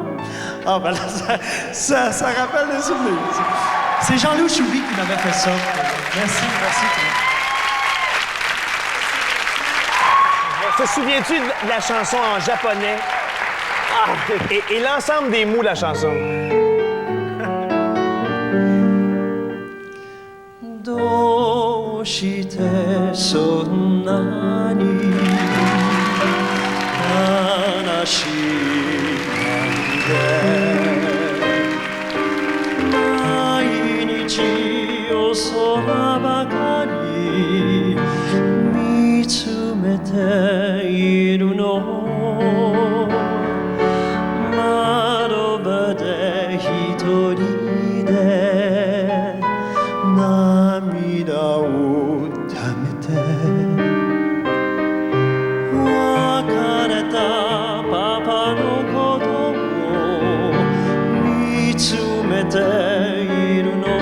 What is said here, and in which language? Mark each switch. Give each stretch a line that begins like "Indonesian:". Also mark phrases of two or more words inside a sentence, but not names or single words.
French: Ah ben là, ça rappelle des souvenirs. C'est Jean-Loup Choubi qui m'avait fait ça. Merci. Te souviens-tu de la chanson en japonais? Et l'ensemble des mots de la chanson?
Japanese: どうして そんなに 悲しい 毎日を 空ばかり 見つめているの窓辺で 一人で涙をためて別れたパパのことを見つめているの